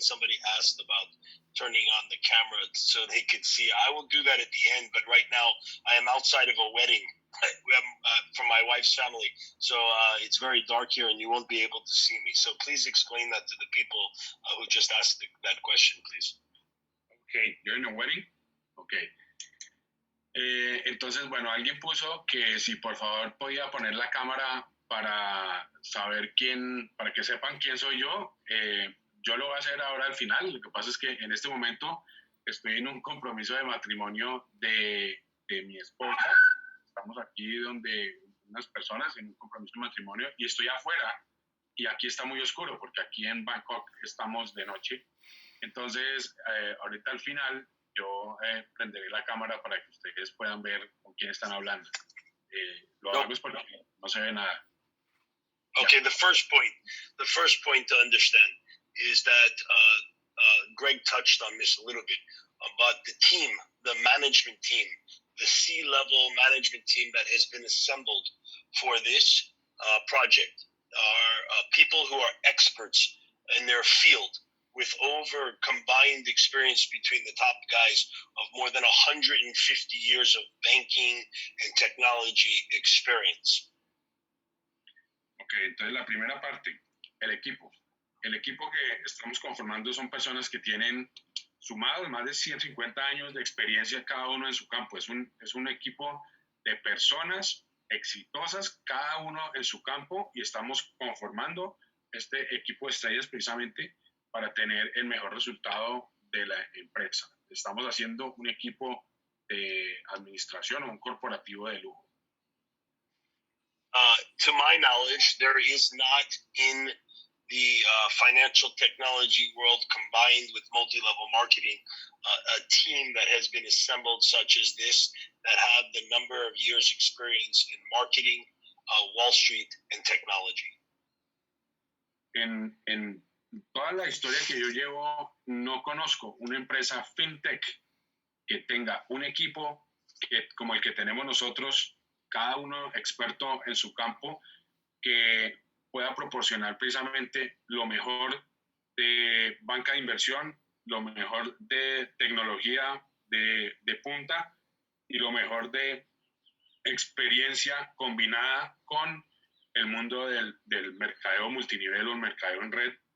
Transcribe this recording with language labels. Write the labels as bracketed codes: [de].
[en] Somebody asked about turning on the camera so they could see. I will do that at the end, but right now I am outside of a wedding from my wife's family. So it's very dark here and you won't be able to see me. So please explain that to the people who just asked that question, please. Okay, you're in a wedding? Okay. [es] Entonces, bueno, alguien puso que si por favor podía poner la cámara para saber para que sepan quién soy yo. Yo lo voy a hacer ahora al final. Lo que pasa es que en este momento estoy en un compromiso de matrimonio de mi esposa. Estamos aquí donde unas personas en un compromiso de matrimonio y estoy afuera y aquí está muy oscuro porque aquí en Bangkok estamos de noche. Entonces, ahorita al final yo prenderé la cámara para que ustedes puedan ver con quién están hablando. Lo hago es porque no se ve nada. [en] Okay, yeah. The first point to understand is that Greg touched on this a little bit about the team, the management team, the C-level management team that has been assembled for this project. are people who are experts in their field with over combined experience between the top guys of more than 150 years of banking and technology experience. [es] Ok, entonces la primera parte, el equipo. El equipo que estamos conformando son personas que tienen sumados más de 150 años de experiencia cada uno en su campo. Es un equipo de personas exitosas, cada uno en su campo, y estamos conformando este equipo de estrellas precisamente para tener el mejor resultado de la empresa. Estamos haciendo un equipo de administración o un corporativo de lujo. [en] To my knowledge, there is not in the financial technology world combined with multi-level marketing a team that has been assembled such as this, that have the number of years experience in marketing, Wall Street, and technology. [es] En toda la historia que yo llevo, no conozco una empresa fintech que tenga un equipo como el que tenemos nosotros, cada uno experto en su campo, que pueda proporcionar precisamente lo mejor de banca de inversión, lo mejor de tecnología de punta y lo mejor de experiencia combinada con el mundo del mercadeo multinivel o el mercadeo en red.